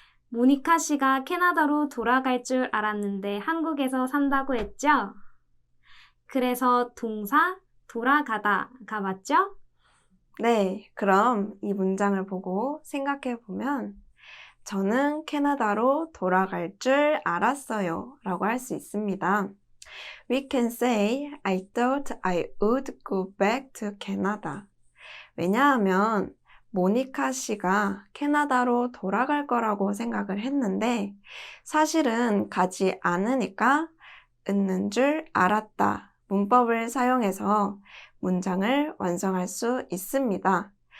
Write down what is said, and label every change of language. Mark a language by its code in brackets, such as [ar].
[ko] 모니카 씨가 캐나다로 돌아갈 줄 알았는데 한국에서 산다고 했죠? 그래서 동사 돌아가다가 맞죠? 네, 그럼 이 문장을 보고 생각해 보면 저는 캐나다로 돌아갈 줄 알았어요 라고 할 수 있습니다. [en] We can say I thought I would go back to Canada. [ko] 왜냐하면 모니카 씨가 캐나다로 돌아갈 거라고 생각을 했는데 사실은 가지 않으니까 있는 줄 알았다 문법을 사용해서 문장을 완성할 수 있습니다.